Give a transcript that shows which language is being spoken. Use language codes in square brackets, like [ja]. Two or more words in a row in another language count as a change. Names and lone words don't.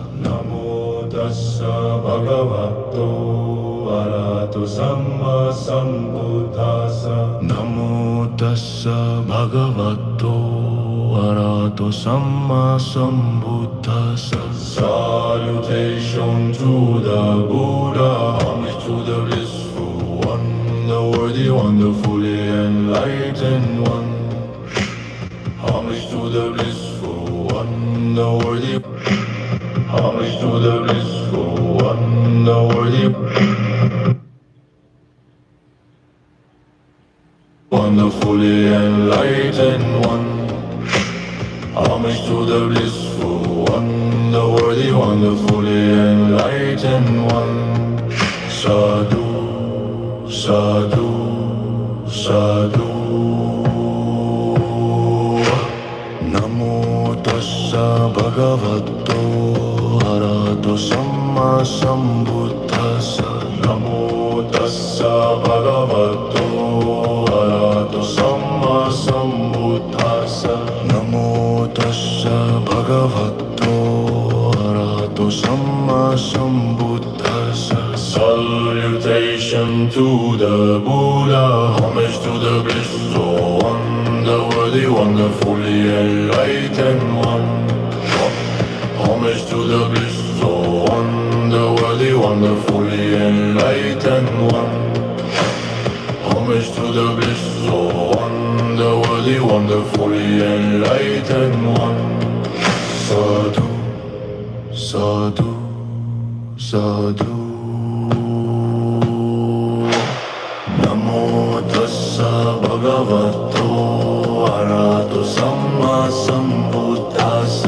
[pi] Namo tassa bhagavato arahato samma sambuddhassa. Namo tassa bhagavato arahato samma sambuddhassa. [en] Salutation to the Buddha, homage to the blissful one, the worthy, wonderfully enlightened one. Homage to the blissful one, the worthy. Homage to the blissful one, the worthy. Wonderfully enlightened one. Homage to the blissful one, the worthy one, the fully enlightened one. [pi] Sadhu, sadhu, sadhu. Namo tassa bhagavato arahato samma sambuddhassa. Namo tassa bhagavato arahato samma sambuddhassa. Namo tassa bhagavato arahato samma sambuddhassa. [en] Salutation to the Buddha, homage to the blissful one, the worthy one, the fully enlightened one. Homage to the blissful one, the worthy one, the fully enlightened one. Homage to the blissful one, the worthy one, the fully enlightened one. [pi] Sadhu, sadhu, sadhu. Namo tassa bhagavato arahato samma sambuddhassa.